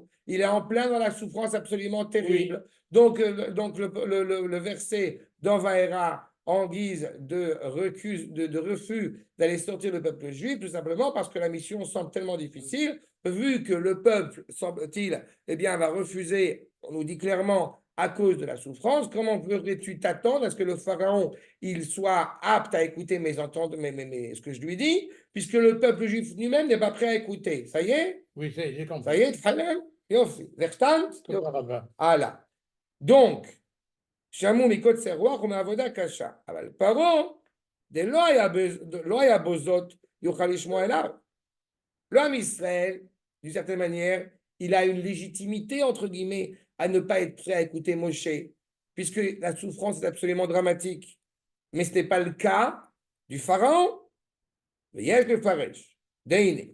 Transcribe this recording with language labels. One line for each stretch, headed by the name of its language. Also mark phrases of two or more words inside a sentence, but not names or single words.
French: Il est en plein dans la souffrance absolument terrible. Donc le verset dans Vaera, en guise de refus d'aller sortir le peuple juif, tout simplement parce que la mission semble tellement difficile, vu que le peuple, semble-t-il, eh bien, va refuser, on nous dit clairement, à cause de la souffrance. Comment pourrais-tu t'attendre à ce que le pharaon il soit apte à écouter ce que je lui dis, puisque le peuple juif lui-même n'est pas prêt à écouter? Ça y est? Oui, j'ai compris. Ça y est, très bien. Verstand? Voilà. Voilà. Donc,
Hebrew: שמעו מקוצר רוח ומעבודה קשה, אבל פרעה, לא היה בו זאת, יוכל לשמוע אליו.
French: L'homme Israël, d'une certaine manière, il a une légitimité, entre guillemets, à ne pas être prêt à écouter Moshe, puisque la souffrance est absolument dramatique. Mais ce n'est pas le cas du pharaon, mais il y a le Faresh, d'Aïné.